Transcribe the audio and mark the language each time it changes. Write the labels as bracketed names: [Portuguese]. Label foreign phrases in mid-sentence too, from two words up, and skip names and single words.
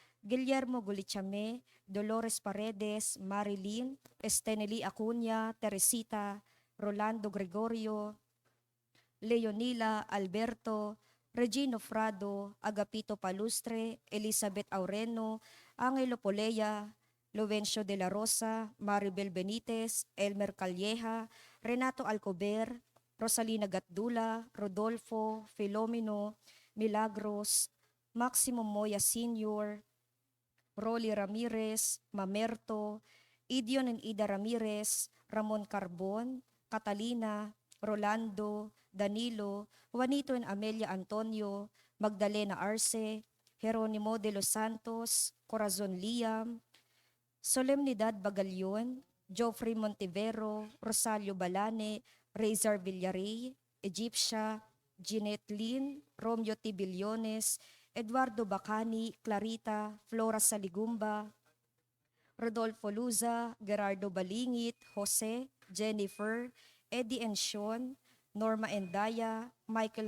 [English] Guillermo Gulichame, Dolores Paredes, Marilyn, Estenely Acuña, Teresita, Rolando Gregorio, Leonila Alberto, Regino Frado, Agapito Palustre, Elizabeth Aureno, Angelo Polea, Lovencio de la Rosa, Maribel Benitez, Elmer Calleja, Renato Alcober, Rosalina Gatdula, Rodolfo, Filomeno, Milagros, Maximo Moya Sr., Rolly Ramirez, Mamerto, Idion and Ida Ramirez, Ramon Carbon, Catalina, Rolando, Danilo, Juanito and Amelia Antonio, Magdalena Arce, Jeronimo de los Santos, Corazon Liam, Solemnidad Bagalyon, Geoffrey Montivero, Rosalio Balane, Razor Villarey, Egyptia, Jeanette Lin, Romeo Tibillones, Eduardo Bacani, Clarita, Flora Saligumba, Rodolfo Luza, Gerardo Balingit, Jose, Jennifer, Eddie and Sean, Norma Endaya, Michael